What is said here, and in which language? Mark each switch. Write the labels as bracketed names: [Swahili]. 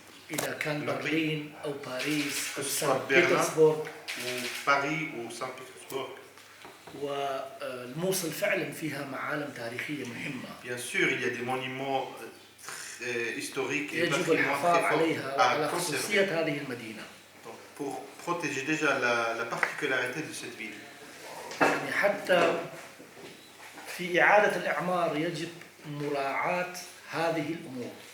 [Arabic] إذا كان برلين أو باريس أو [French] Berlin, [Arabic] سان بطرسبورغ [French] ou Paris ou Saint-Pétersbourg. [Arabic] والموصل فعلا فيها معالم تاريخية مهمة. [French] Bien sûr, il y a des monuments historiques et [Arabic] يجب الحفاظ عليها وعلى خصوصية هذه المدينة. [French] Pour protéger déjà la particularité de cette ville. [Arabic] يعني حتى في إعادة الإعمار يجب مراعاة هذه الأمور.